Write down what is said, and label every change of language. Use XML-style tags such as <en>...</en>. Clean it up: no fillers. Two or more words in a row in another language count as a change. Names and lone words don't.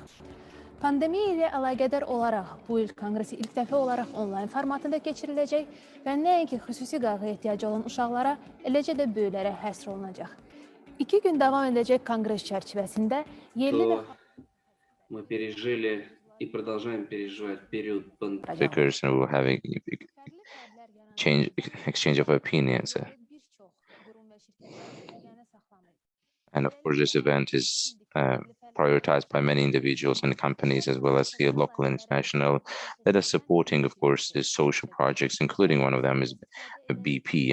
<az>Pandemiya ilə əlaqədar olaraq bu il konqresi ilk dəfə olaraq onlayn formatında keçiriləcək və nəinki xüsusi qayğıya ehtiyacı olan uşaqlara, eləcə də böyüklərə həsr olunacaq. 2 gün davam edəcək konqres çərçivəsində yerli və</az> <ru>мы пережили и продолжаем переживать период пандемии.</ru> <en>Speakers and we're having exchange of opinions. And of course, this event is prioritized by many individuals and companies, as well as here local and international, that are supporting, of course, the social projects, including one of them is BP.</en>